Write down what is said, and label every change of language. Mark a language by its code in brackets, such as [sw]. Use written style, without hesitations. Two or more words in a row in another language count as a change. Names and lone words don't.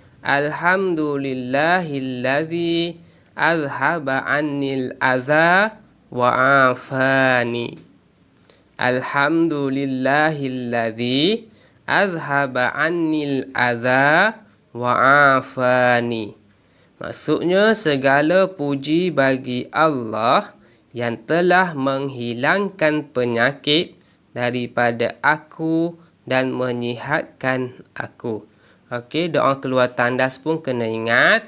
[ar] الحمد لله الذي أذهب عني الأذى وعافاني. الحمد لله الذي أذهب عني الأذى وعافاني. [ms] Maksudnya, segala puji bagi Allah yang telah menghilangkan penyakit daripada aku dan menyihatkan aku. Okey, doa keluar tandas pun kena ingat.